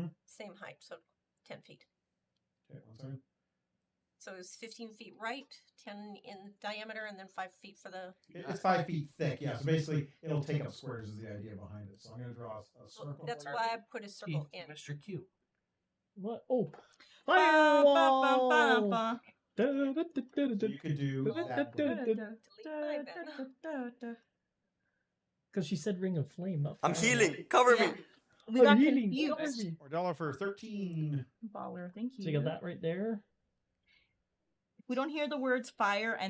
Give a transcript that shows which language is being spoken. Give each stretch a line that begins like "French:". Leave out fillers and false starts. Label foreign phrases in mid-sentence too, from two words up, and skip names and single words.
English: same height, so 10 feet. Okay, 1 second. So it's 15 feet right, 10 in diameter, and then 5 feet for the. It's 5 feet thick, yeah. So basically, it'll take up squares is the idea behind it. So I'm going to draw a circle. That's for you. why I put a circle in. Mr. Q. What? Oh! Ba-ba-ba-ba-ba. Firewall! So you could do that. one. Delete 5 then. Because she said ring of flame, not I'm firewall. healing. Cover me. We got healing. confused. Ordella for 13. Baller, thank you. So you got that right there. If we don't hear the words fire and